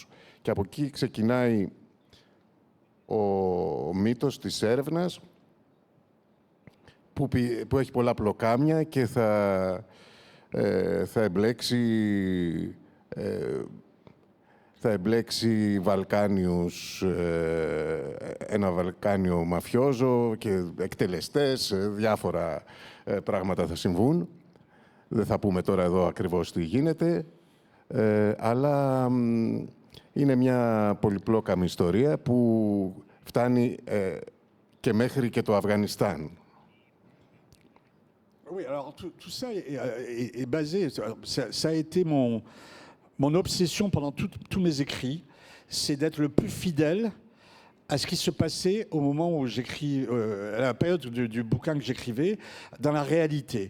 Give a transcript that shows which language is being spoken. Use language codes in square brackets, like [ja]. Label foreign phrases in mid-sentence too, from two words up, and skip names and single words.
[el] Και από εκεί ξεκινάει ο μύθος της έρευνας, που έχει πολλά πλοκάμια και θα εμπλέξει Βαλκάνιους, ένα Βαλκάνιο μαφιόζο και εκτελεστές, διάφορα πράγματα θα συμβούν. Δεν θα πούμε τώρα εδώ ακριβώς τι γίνεται, αλλά είναι μια πολυπλόκαμη ιστορία που φτάνει και μέχρι και το Αφγανιστάν. [fr] Oui, alors tout ça est basé, ça a été mon obsession pendant tous mes écrits, c'est d'être le plus fidèle à ce qui se passait au moment où j'écris, à la période du bouquin que j'écrivais, dans la réalité.